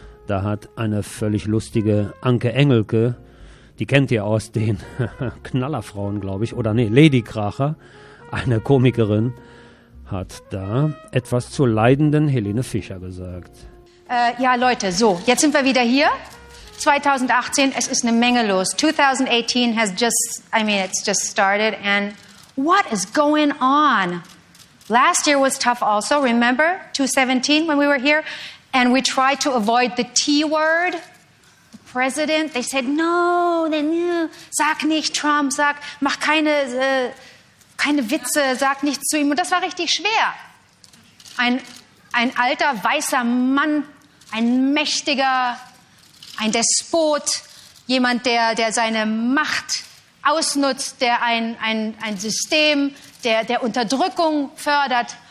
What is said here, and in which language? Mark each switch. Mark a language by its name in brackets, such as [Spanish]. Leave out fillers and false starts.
[German] Da hat eine völlig lustige Anke Engelke, die kennt ihr aus den Knallerfrauen, glaube ich, oder Ladykracher, eine Komikerin, hat da etwas zur leidenden Helene Fischer gesagt. Leute, so, jetzt sind wir wieder hier. 2018, es ist eine Menge los. [English] 2018 has just, I mean, it's just started. And what is going on? Last year was tough also, remember? 2017, when we were here, and we tried to avoid the T-word. President, they said, no, [German] sag nicht Trump, sag, mach keine Witze, sag nichts zu ihm. Und das war richtig schwer. Ein alter, weißer Mann, ein mächtiger, ein Despot, jemand, der seine Macht ausnutzt, der ein System der Unterdrückung fördert.